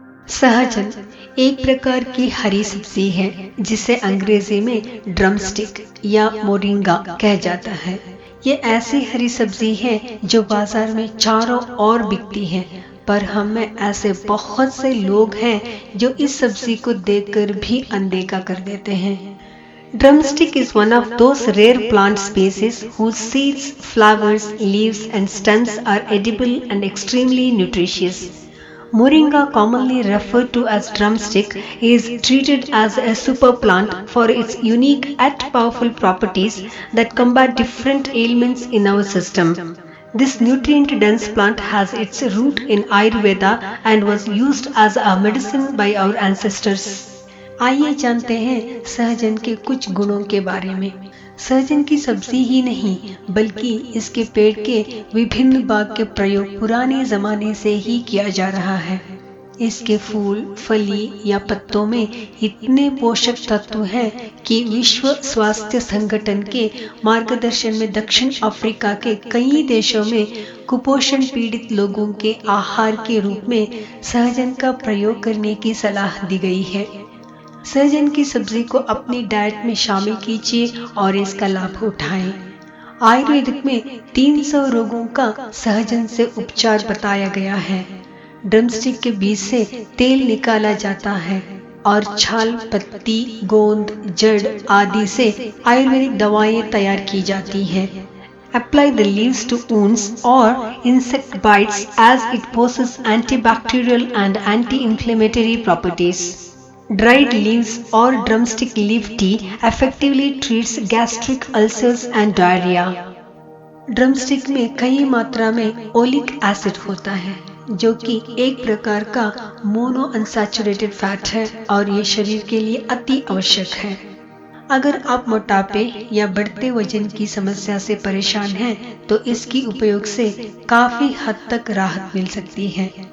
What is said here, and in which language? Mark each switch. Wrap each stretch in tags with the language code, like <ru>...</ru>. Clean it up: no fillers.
<hi>सहजन एक प्रकार की हरी सब्जी है जिसे अंग्रेजी में ड्रमस्टिक या मोरिंगा कहा जाता है। ये ऐसी हरी सब्जी है जो बाजार में चारों ओर बिकती है, पर हम में ऐसे बहुत से लोग हैं जो इस सब्जी को देखकर भी अनदेखा कर देते हैं।</hi> <en>Drumstick is one of those rare plant species whose seeds, flowers, leaves and stems are edible and extremely nutritious. Moringa, commonly referred to as drumstick, is treated as a super plant for its unique yet powerful properties that combat different ailments in our system. This nutrient-dense plant has its root in Ayurveda and was used as a medicine by our ancestors.</en> <hi>आइए जानते हैं सहजन के कुछ गुणों के बारे में। सहजन की सब्जी ही नहीं बल्कि इसके पेड़ के विभिन्न भाग के प्रयोग पुराने जमाने से ही किया जा रहा है। इसके फूल, फली या पत्तों में इतने पोषक तत्व हैं कि विश्व स्वास्थ्य संगठन के मार्गदर्शन में दक्षिण अफ्रीका के कई देशों में कुपोषण पीड़ित लोगों के आहार के रूप में सहजन का प्रयोग करने की सलाह दी गई है। सहजन की सब्जी को अपनी डाइट में शामिल कीजिए और इसका लाभ उठाएं। आयुर्वेदिक में 300 रोगों का सहजन से उपचार बताया गया है। ड्रमस्टिक के बीज से तेल निकाला जाता है और छाल, पत्ती, गोंद, जड़ आदि से आयुर्वेदिक दवाएं तैयार की जाती हैं।</hi> <en>Apply the leaves to wounds or insect bites as it possesses antibacterial and anti-inflammatory properties. Dried leaves or drumstick leaf tea effectively treats gastric ulcers and diarrhea.</en> <hi>Drumstick में कई मात्रा में ओलिक एसिड होता है जो कि एक प्रकार का मोनो अनसैचुरेटेड फैट है और ये शरीर के लिए अति आवश्यक है। अगर आप मोटापे या बढ़ते वजन की समस्या से परेशान हैं तो इसकी उपयोग से काफी हद तक राहत मिल सकती है।</hi>